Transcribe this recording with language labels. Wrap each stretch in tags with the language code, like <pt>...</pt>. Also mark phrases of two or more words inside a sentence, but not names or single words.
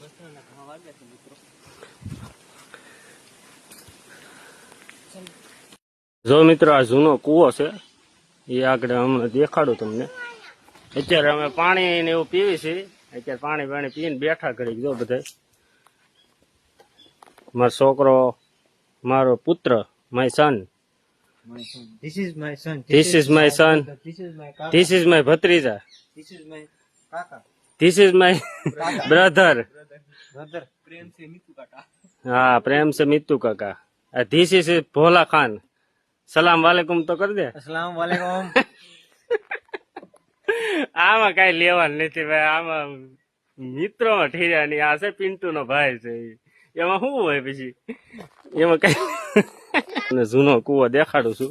<gu>જો મિત્રો આ જૂનો કૂવો છે એ આગળ હમણાં દેખાડું તમને. અત્યારે અમે પાણી ને એવું પીવી છીએ. અત્યારે પાણી પીને બેઠા કરી. જો બધા મારો છોકરો, મારો પુત્ર,</gu> <en>my son. This is my son. This is my son. This is my kaka. This is my ભત્રીજા. This is my kaka. This is my brother. Brother.</en> <hi>प्रेम से मीतू काका. हाँ प्रेम से मित्तू काका.</hi> <en>This is भोला खान.</en> <ar>سلام عليكم</ar> <gu>તો કરી દે.</gu> <ar>السلام عليكم.</ar> <gu>આમાં કઈ લેવાનું નથી ભાઈ. આમાં મિત્રો ઠીર્યા ની. આ છે પિન્ટુ નો ભાઈ છે. એમાં શું હોય પછી એમાં કઈ. જૂનો કૂવો દેખાડું છું.</gu>